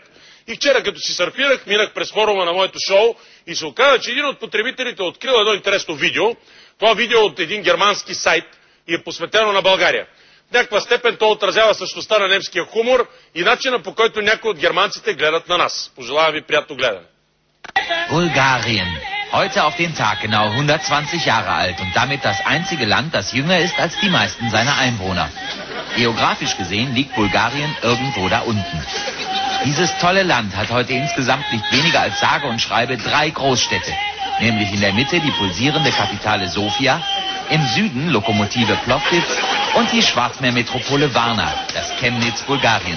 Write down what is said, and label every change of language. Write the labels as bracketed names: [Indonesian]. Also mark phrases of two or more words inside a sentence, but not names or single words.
[Bulgarian] И вчера, като си сърфирах, минах през форума на моето шоу и се оказа, че един от потребителите открил едно интересно видео. Това видео от един германски сайт и е посветено на България. В някаква степен то отразява същността на немския хумор и начина, по който някои от германците гледат на нас. Пожелавам ви приятно гледане. [German] Bulgarien. Heute auf den Tag genau 120 Jahre alt und damit das einzige Land, das jünger ist als die meisten seiner Einwohner. Geografisch gesehen liegt Bulgarien irgendwo da unten. Dieses tolle Land hat heute insgesamt nicht weniger als sage und schreibe 3 Großstädte, nämlich in der Mitte die pulsierende Kapitale Sofia, im Süden Lokomotive Plovdiv und die Schwarzmeermetropole Varna, das Chemnitz Bulgariens.